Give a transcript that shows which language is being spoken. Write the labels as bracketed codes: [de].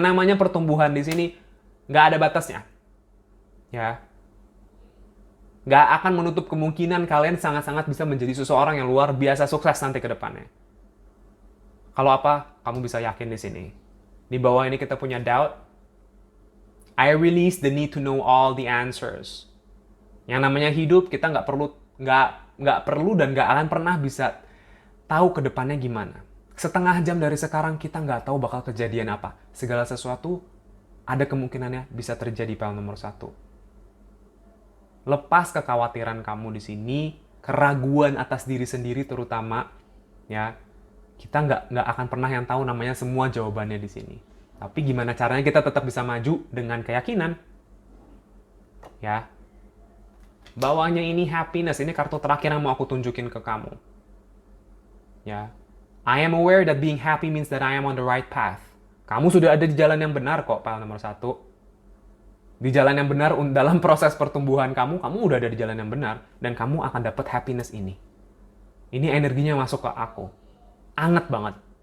[id] Yang namanya pertumbuhan di sini nggak ada batasnya. Ya. Nggak akan menutup kemungkinan kalian sangat-sangat bisa menjadi seseorang yang luar biasa sukses nanti ke depannya. Kalau apa? Kamu bisa yakin di sini. Di bawah ini kita punya doubt. [en] I release the need to know all the answers. [id] Yang namanya hidup kita nggak perlu dan nggak akan pernah bisa tahu ke depannya gimana. Setengah jam dari sekarang kita nggak tahu bakal kejadian apa. Segala sesuatu ada kemungkinannya bisa terjadi file nomor 1. Lepas kekhawatiran kamu di sini, keraguan atas diri sendiri terutama, ya. Kita nggak akan pernah yang tahu namanya semua jawabannya di sini. Tapi gimana caranya kita tetap bisa maju dengan keyakinan? Ya. Bawahnya ini happiness, ini kartu terakhir yang mau aku tunjukin ke kamu. Ya. [en] I am aware that being happy means that I am on the right path. [id] Kamu sudah ada di jalan yang benar kok, file nomor 1. Di jalan yang benar dalam proses pertumbuhan kamu udah ada di jalan yang benar dan kamu akan dapat happiness ini. Ini energinya masuk ke aku. Anget banget.